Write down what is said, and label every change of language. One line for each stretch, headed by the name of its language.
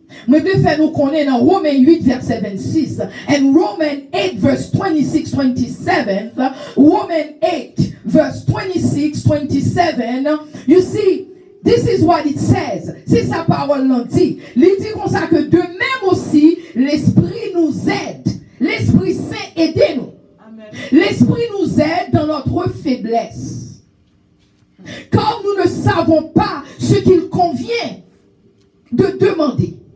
French: Je vais faire nous connaître dans Romains 8 verset 26
English: and Romans 8 verse 26-27. Romans 8 verse 26-27. You see, this is what it says.
French: C'est sa parole l'en dit. Il dit comme ça que de même aussi, l'Esprit nous aide. L'Esprit Saint aide-nous. L'Esprit nous aide dans notre faiblesse. Car nous ne savons pas ce qu'il convient de demander.